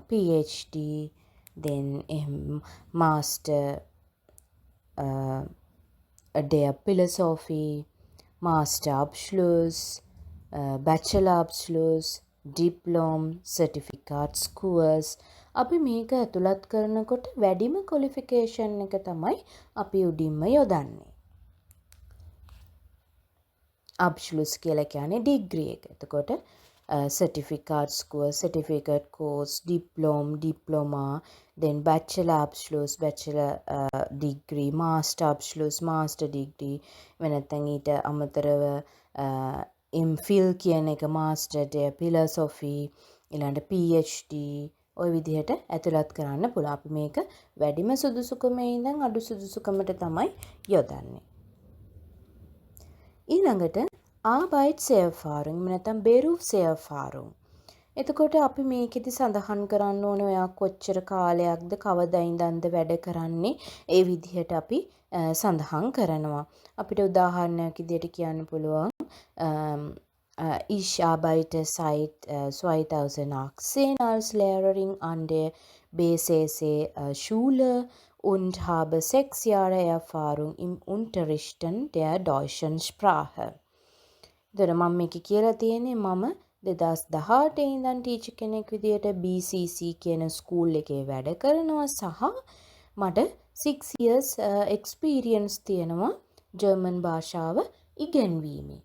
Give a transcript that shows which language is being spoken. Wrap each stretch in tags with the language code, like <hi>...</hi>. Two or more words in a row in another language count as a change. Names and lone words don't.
<en>PhD then master</en> <de>der Philosophy, Master Abschluss, Bachelor Abschluss, Diplom,</de> <en>Certificates course.</en> <si>අපි මේක ඇතුළත් කරනකොට වැඩිම qualification එක තමයි අපි උඩින්ම යොදන්නේ. Abschluss කියලා කියන්නේ degree එක.</si> <en>එතකොට certificate course, diploma, then</en> <de>bachelor abschluss,</de> <en>bachelor degree,</en> <de>master abschluss,</de> <en>master degree,</en> <si>එහෙම නැත්නම් ඊට අමතරව MPhil කියන එක</si> <en>master philosophy</en> <si>ඊළඟට PhD ওই විදිහට ඇතුළත් කරන්න පුළුවන්. අපි මේක වැඩිම සුදුසුකමේ ඉඳන් අඩු සුදුසුකමට තමයි යොදන්නේ. ඊළඟට Arbeitserfahrung නැත්නම් Berufserfahrung. එතකොට අපි මේකෙදි සඳහන් කරන්න ඕනේ ඔයා කොච්චර කාලයක්ද කවදා ඉඳන්ද වැඩ කරන්නේ ඒ විදිහට අපි සඳහන් කරනවා. අපිට උදාහරණයක් විදිහට කියන්න පුළුවන්</si> <de>Ich arbeite seit 2018 als Lehrerin an der BCC Schule und habe 6 Jahre Erfahrung im Unterrichten der deutschen Sprache.</de> <si>දර මම මේක කියලා තියෙන්නේ මම 2018 ඉඳන් ටීචර් කෙනෙක් විදියට BCC කියන ස්කූල් එකේ වැඩ කරනවා සහ මට</si> <en>6 years experience</en> <si>තියෙනවා ජර්මන් භාෂාව ඉගෙනීමේ.</si>